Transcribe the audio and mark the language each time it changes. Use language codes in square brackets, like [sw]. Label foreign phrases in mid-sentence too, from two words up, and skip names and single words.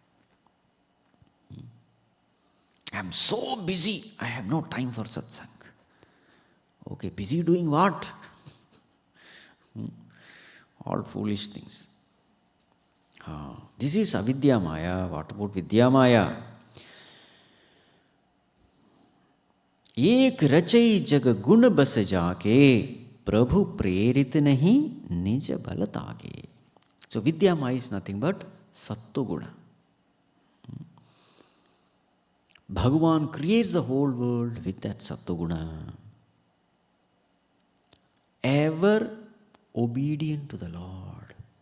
[en] I am so busy, I have no time for satsang. Okay, busy doing what? All foolish things. This is [sa] avidya Maya. [en] What about [sa] vidya Maya? [awa] एक रचई जग गुण बस जाके प्रभु प्रेरित नहीं निज बल तागे. [en] So [sa] Vidya Maya [en] is nothing but [sa] Sattu Guna. [en] Bhagavan creates the whole world with that [sa] Sattu Guna. [en] Ever obedient to the Lord.